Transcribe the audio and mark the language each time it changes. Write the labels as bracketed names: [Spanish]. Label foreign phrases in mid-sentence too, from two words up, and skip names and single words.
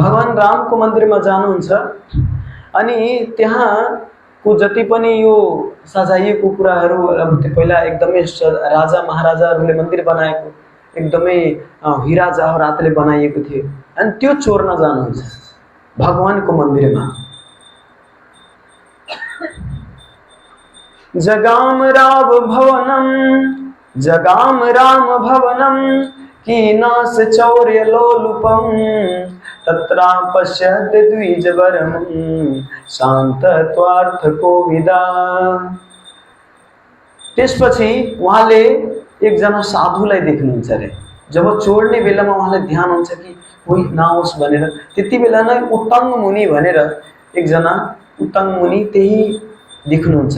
[Nepali] भगवान रामको मन्दिरमा जानुहुन्छ अनि त्यहाँको जति पनि यो सजाइएको कुराहरू, अब त्यो पहिला एकदमै राजा महाराजाहरूले मन्दिर बनाएको एकदमै हिरा जवाहरातले बनाइएको थियो अनि त्यो चोर्न जानुहुन्छ भगवानको मन्दिरमा। [Sanskrit] जगाम राम भवनम कीनास चौर्य लोलुपम तत्रा पश्यत द्विजवरम शान्तत्वार्थ कोविदा। [Nepali] त्यसपछि उहाँले एकजना साधुलाई देख्नुहुन्छ अरे। जब चोर्ने बेलामा उहाँलाई ध्यान हुन्छ कि कोही नआओस् भनेर, त्यति बेला नै उत्तङ्ग मुनि भनेर एकजना उत्तङ्ग मुनि त्यही देख्नुहुन्छ।